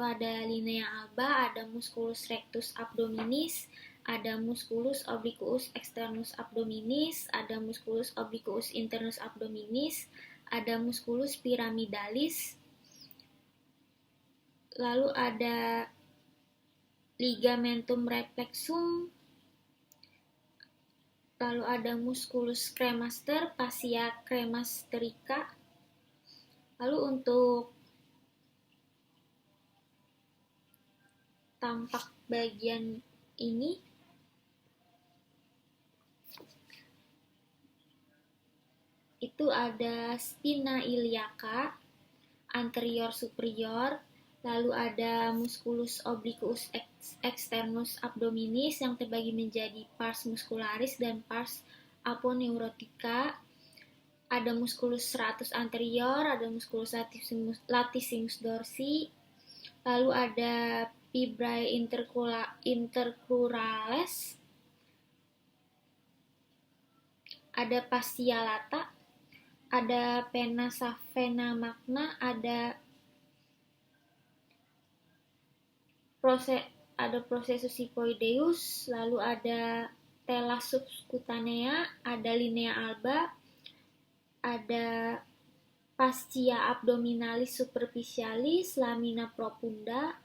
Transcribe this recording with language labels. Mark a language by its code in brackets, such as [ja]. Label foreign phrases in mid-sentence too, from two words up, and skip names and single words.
[la] ada linea alba, ada musculus rectus abdominis, ada musculus obliquus externus abdominis, ada musculus obliquus internus abdominis, ada musculus pyramidalis, [id] lalu ada [la] ligamentum reflexum, [id] lalu ada [la] musculus cremaster, fascia cremasterica. [id] Lalu untuk tampak bagian ini, itu ada [la] spina iliaca, anterior superior, [id] lalu ada [la] musculus obliquus externus abdominis [id] yang terbagi menjadi [la] pars muscularis dan pars aponeurotica, ada musculus serratus anterior, ada musculus latissimus dorsi, [id] lalu ada [la] fibrae intercrurales, ada fascia lata, ada pena savena magna, ada processus hypoideus, [id] lalu ada [la] tela subcutanea, ada linea alba, ada fascia abdominalis superficialis, lamina profunda,